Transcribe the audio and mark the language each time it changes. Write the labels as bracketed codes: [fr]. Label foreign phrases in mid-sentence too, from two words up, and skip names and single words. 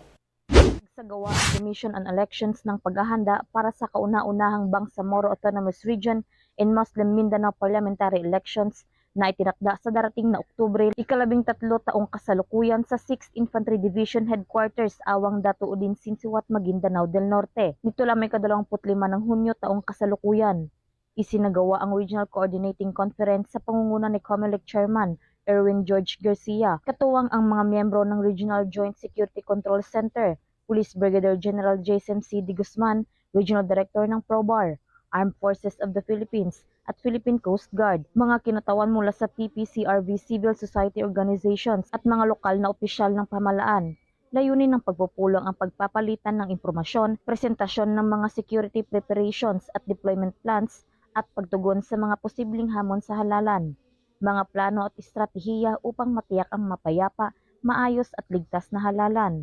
[tl] Nagsagawa ang Commission on Elections ng paghahanda para sa kauna-unahang Bangsamoro Autonomous Region in Muslim Mindanao Parliamentary Elections na itinakda sa darating na Oktubre, 13 taong kasalukuyan sa 6th Infantry Division Headquarters Awang Datuudin, Sinsiwat, Maguindanao del Norte. Nito lamang 25 ng Hunyo taong kasalukuyan. Isinagawa ang Regional Coordinating Conference sa pangunguna ni COMELEC Chairman Erwin George Garcia, katuwang ang mga miyembro ng Regional Joint Security Control Center, Police Brigadier General Jason C. D. Guzman, Regional Director ng PROBAR, Armed Forces of the Philippines, at Philippine Coast Guard, mga kinatawan mula sa PPCRV civil society organizations at mga lokal na opisyal ng pamahalaan. Layunin ng pagpupulong ang pagpapalitan ng impormasyon, presentasyon ng mga [en] security preparations [tl] at [en] deployment plans, [tl] at pagtugon sa mga posibleng hamon sa halalan, mga plano at estratehiya upang matiyak ang mapayapa, maayos at ligtas na halalan.